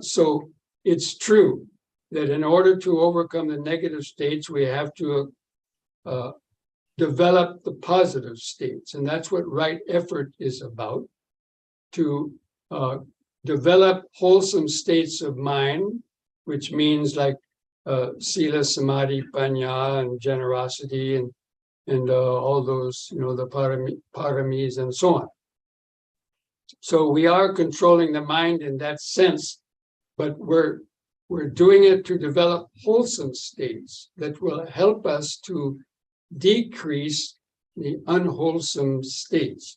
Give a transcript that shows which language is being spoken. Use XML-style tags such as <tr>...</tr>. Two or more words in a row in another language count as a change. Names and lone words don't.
<en>So it's true that in order to overcome the negative states, we have to develop the positive states. And that's what right effort is about, to develop wholesome states of mind, which means like</en> <pi>sila, samadhi, panya,</pi> <en>and generosity, and all those, the paramis and so on. So we are controlling the mind in that sense, but we're doing it to develop wholesome states that will help us to decrease the unwholesome states.</en>